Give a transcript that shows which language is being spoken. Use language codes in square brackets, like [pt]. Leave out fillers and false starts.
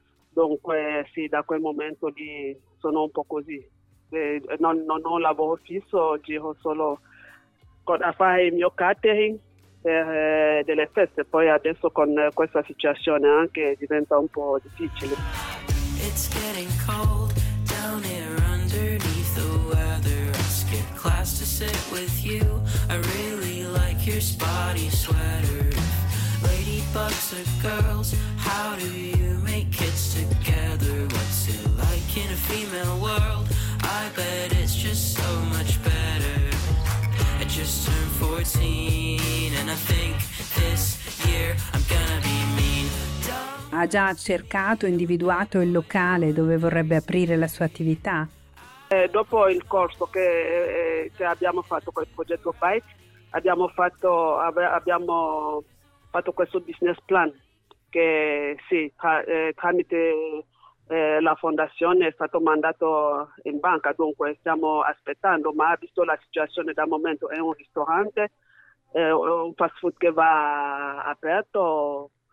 [it] Dunque sì, da quel momento lì sono un po' così. Non ho un lavoro fisso, giro solo a fare il mio catering per delle feste. Poi adesso con questa situazione anche diventa un po' difficile. [en] It's getting cold down here underneath the weather. I skip class to sit with you. I really like your spotty sweater. Ladybugs are girls. How do you make kids together? What's it like in a female world? I bet it's just so much better. I just turned 14 and I think this year I'm gonna be mean. [it] Ha già cercato, individuato il locale dove vorrebbe aprire la sua attività? Dopo il corso che abbiamo fatto con il progetto Bike, abbiamo fatto questo business plan che sì, tramite la fondazione è stato mandato in banca, dunque stiamo aspettando, ma visto la situazione da momento è un ristorante, un fast food che va aperto.